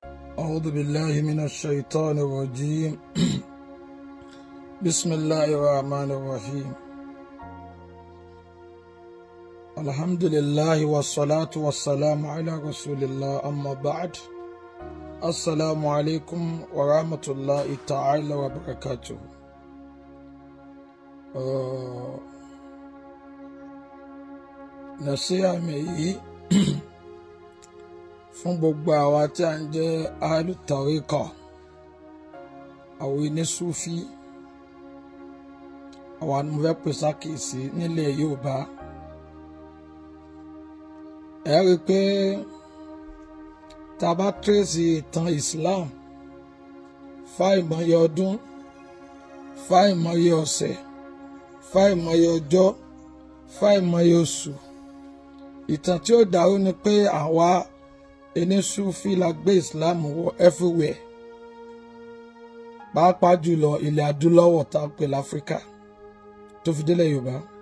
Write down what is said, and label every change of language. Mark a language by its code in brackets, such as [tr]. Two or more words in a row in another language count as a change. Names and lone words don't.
[ar] أعوذ بالله من الشيطان الرجيم بسم الله الرحمن الرحيم الحمد لله والصلاة والسلام على رسول الله أما بعد السلام عليكم ورحمة الله تعالى وبركاته. [yo] نصيحة مي fún gbogbo àwa tí a ń jẹ́ [ar] أهل الطريقة [yo] àwọn onísúfí àwa ni mo fẹ́ pè sákèsí nílẹ̀ Yorùbá. Ẹ rí i pé tá a bá tírèsì ìtàn Islam fáìmọye ọdún fáìmọye ọ̀sẹ̀ fáìmọye ọjọ́ fáìmọye oṣù, ìtàn tí ó dàrú ni pé àwa ẹni Sufi la gbé Islam wọ everywhere, pàápàá jùlọ ilẹ̀ adúláwọ̀ tá a pè l'Áfíríkà tó fi délẹ̀ Yorùbá.